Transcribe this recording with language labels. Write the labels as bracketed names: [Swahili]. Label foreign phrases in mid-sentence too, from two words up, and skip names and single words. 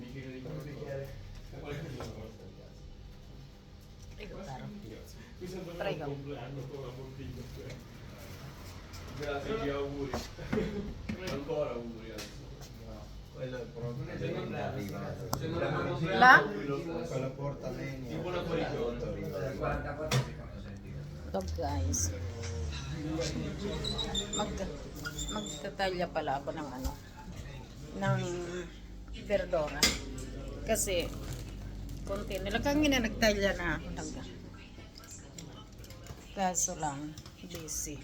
[Italian] Ecco caro. Prego. compleanno con una bottiglia. Grazie, gli auguri. Ancora auguri. Quello è proprio arrivato. La? Quella porta legna. Buona guarigione. [Filipino] Ito guys. Magtatalya pala ako ng ano, ng verdura. Kasi, konti. Nilakangin na nagtalya na ako. Kaso lang, busy.